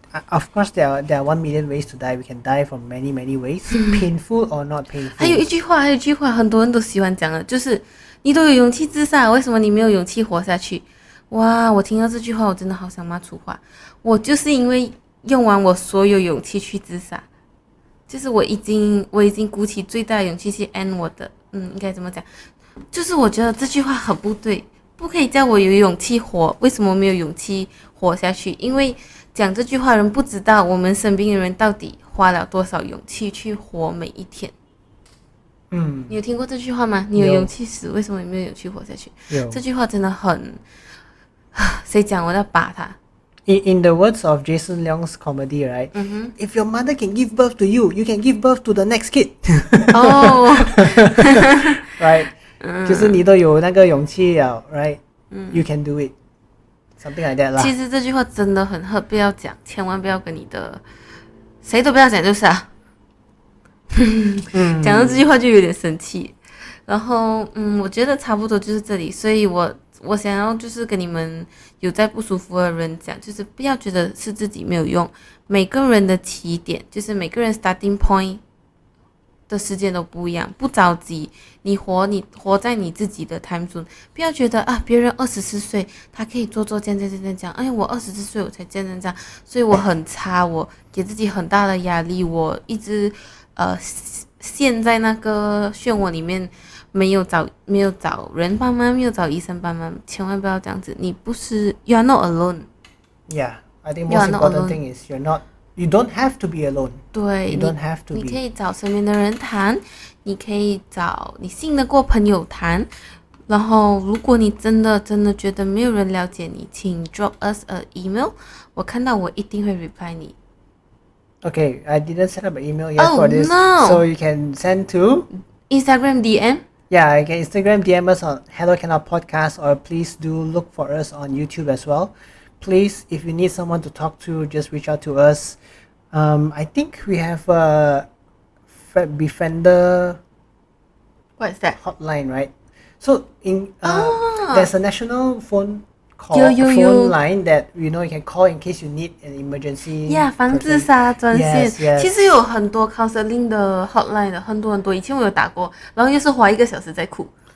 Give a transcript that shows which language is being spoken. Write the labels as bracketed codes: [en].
[en] Of course, there are 1 million ways to die. We can die from many ways, painful or not painful. [zh] 还有一句话，很多人都喜欢讲的，就是你都有勇气自杀，为什么你没有勇气活下去？哇，我听到这句话，我真的好想骂粗话。我就是因为用完我所有勇气去自杀，就是我已经鼓起最大的勇气去 end 我的，应该怎么讲？就是我觉得这句话很不对，不可以叫我有勇气活，为什么没有勇气活下去？因为讲这句话的人不知道我们身边的人到底花了多少勇气去活每一天。你有听过这句话吗？你有勇气死，为什么你没有勇气活下去？这句话真的很，谁讲我要把它。 [en] In the words of Jason Leong's comedy, right? If your mother can give birth to you, you can give birth to the next kid. Right? [zh] 就是你都有那个勇气了 right? [en] You can do it. Something like that 啦。 [zh] 其实这句话真的很hurt，不要讲，千万不要跟你的谁都不要讲，就是啊。讲到这句话就有点生气。然后我觉得差不多就是这里，所以我想要就是跟你们有在不舒服的人讲，就是不要觉得是自己没有用，每个人的起点就是每个人 [en] starting point [zh] 的时间都不一样，不着急，你活在你自己的 [en] time zone， [zh] 不要觉得啊别人24岁他可以做这样，哎我24岁我才这样，所以我很差，我给自己很大的压力，我一直陷在那个漩涡里面，没有找人帮忙，没有找医生帮忙，千万不要这样子，你不是 [en] you are not alone。 Yeah, I think most important thing is you don't have to be alone. [zh] 对， [en] you don't have to be. [zh] 你可以找身边的人谈，你可以找你信得过朋友谈，然后如果你真的觉得没有人了解你，请 [en] drop us a email， [zh] 我看到我一定会 reply 你。 [en] Okay, I didn't set up an email yet for this, so you can send to Instagram DM. Yeah, you can Instagram DM us on Hello Cannot Podcast, or please do look for us on YouTube as well. Please, if you need someone to talk to, just reach out to us. I think we have a Befriender What is that? hotline, right? So there's a national phone line that you can call in case you need an emergency. [zh] Yeah, 防自杀专线。 [en] Yes. [zh] 其实有很多 counseling 的 hotline 的，很多。以前我有打过，然后又是花1个小时在哭。